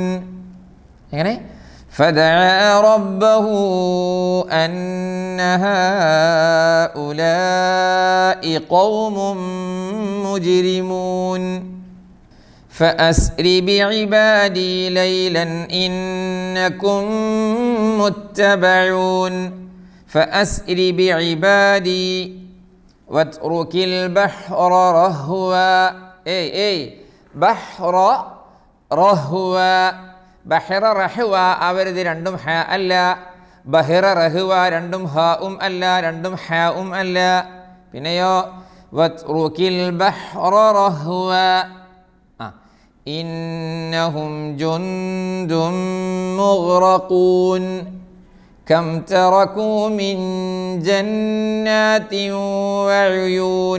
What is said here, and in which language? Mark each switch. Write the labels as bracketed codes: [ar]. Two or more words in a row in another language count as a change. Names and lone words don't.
[ar] എങ്ങനെ? فدعا ربه أن هؤلاء قوم مجرمون فأسر بعبادي ليلا إنكم متبعون فأسر بعبادي واترك البحر رهوا بحر رهوا بحر رهوا [ml] അവരത് രണ്ടും ഹ അല്ല, [ar] بحر رهوا [ml] രണ്ടും ഹാഉം അല്ല, രണ്ടും ഹാഉം അല്ല. [ar] പിന്നെയോ واترك البحر رهوا إنهم جند مغرقون كم تركوا من جنات وعيون.